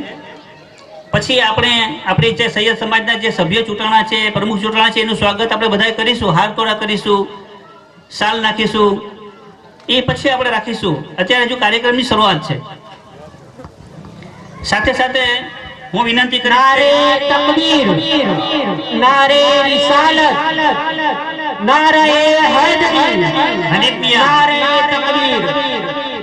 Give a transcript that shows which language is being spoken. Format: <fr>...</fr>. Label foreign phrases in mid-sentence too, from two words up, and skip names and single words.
<gu>પછી આપણે આપણી જે સૈયદ સમાજના જે સભ્યો ચૂંટાણા છે, પ્રમુખ ચૂંટાણા છે એનું સ્વાગત આપણે બધાએ કરીશું, હાર તોડા કરીશું, શાલ નાખીશું, એ પછી આપણે રાખીશું. અત્યારે હજુ કાર્યક્રમની શરૂઆત છે. સાથે સાથે હું વિનંતી કરીશ</gu> <ur>نعرۂ تکبیر، نعرۂ رسالت، نعرۂ حیدری, हनीफ मियां, نعرۂ تکبیر,</ur>